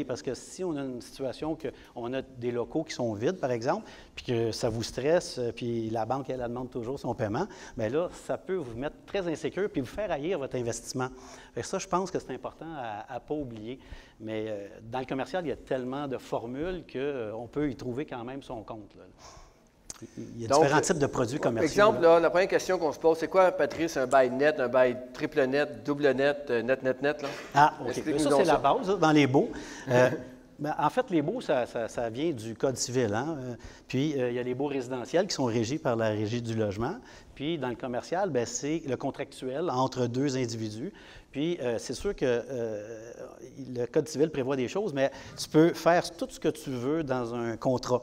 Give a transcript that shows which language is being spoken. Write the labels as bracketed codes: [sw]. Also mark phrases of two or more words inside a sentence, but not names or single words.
[fr] Parce que si on a une situation qu'on a des locaux qui sont vides, par exemple, puis que ça vous stresse, puis la banque, elle demande toujours son paiement, bien là, ça peut vous mettre très insécure, puis vous faire haïr votre investissement. Fait que ça, je pense que c'est important à ne pas oublier. Mais dans le commercial, il y a tellement de formules qu'on peut y trouver quand même son compte, là. Il y a différents types de produits commerciaux. Exemple, là, la première question qu'on se pose, c'est quoi, Patrice, un bail net, un bail triple net, double net, net, net, net? Là? Ah, OK. Ça, c'est la base, là, dans les baux. Ben, en fait, les baux, ça vient du Code civil. Hein? Puis, il y a les baux résidentiels qui sont régis par la Régie du logement. Puis, dans le commercial, bien, c'est le contractuel entre deux individus. Puis, c'est sûr que le Code civil prévoit des choses, mais tu peux faire tout ce que tu veux dans un contrat.